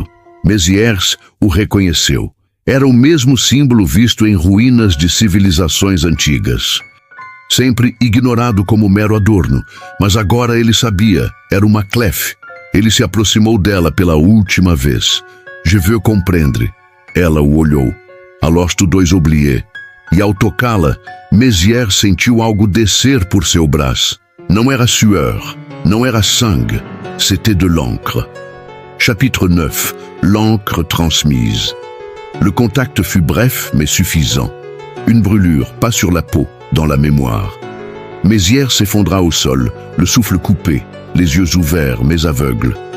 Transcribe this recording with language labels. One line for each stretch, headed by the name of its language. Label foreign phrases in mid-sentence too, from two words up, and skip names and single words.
Portuguese: Mézières o reconheceu. Era o mesmo símbolo visto em ruínas de civilizações antigas. Sempre ignorado como mero adorno, mas agora ele sabia, era uma clef. Ele se aproximou dela pela última vez.
French: Je veux comprendre.
Portuguese: Ela o olhou.
French: Alors tu dois oublier.
Portuguese: E ao tocá-la, Mézières sentiu algo descer por seu braço. Não era sueur, não era sangue,
French: c'était de l'encre. Chapitre 9. L'encre transmise. Le contact fut bref mais suffisant. Une brûlure, pas sur la peau, dans la mémoire. Mézières s'effondra au sol, le souffle coupé, les yeux ouverts mais aveugles.